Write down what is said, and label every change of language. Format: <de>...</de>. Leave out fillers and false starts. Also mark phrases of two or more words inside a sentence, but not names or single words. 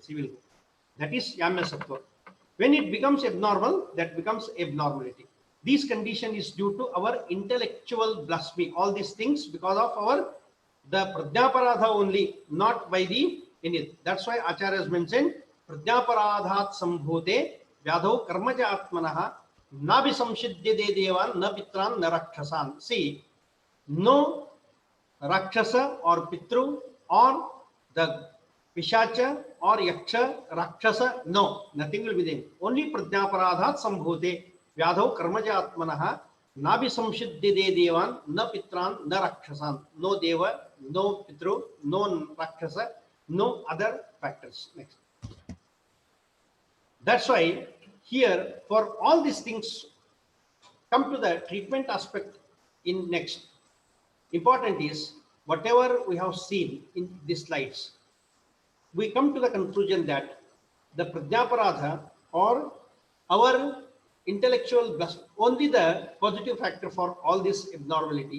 <en>He will go. That is Yamya Sattva. When it becomes abnormal, that becomes abnormality. This condition is due to our intellectual blasphemy. All these things because of the Prajnaparadha only, not by the any. That's why Acharya has mentioned</en> <sa>प्रज्ञापराधात् सम्भूते व्याधौ कर्मजे आत्मनः नाभिशंसेद् देवान् न पितॄन् न राक्षसान्.</sa> <en>See, no Rakshasa or Pitru or the Pishacha or Yaksha, Rakshasa, no, nothing will be there.</en> <sa>Only प्रज्ञापराधात् सम्भूते व्याधौ कर्मजे आत्मनः नाभिशंसेद् देवान् न पितॄन् न राक्षसान्.</sa> <en>No Deva, no Pitru, no Rakshasa, no other factors. Next. That's why here for all these things come to the treatment aspect in next. Important is whatever we have seen in these slides, we come to the conclusion that the Prajnaparadha or our intellectual only the positive factor for all this abnormality.</en>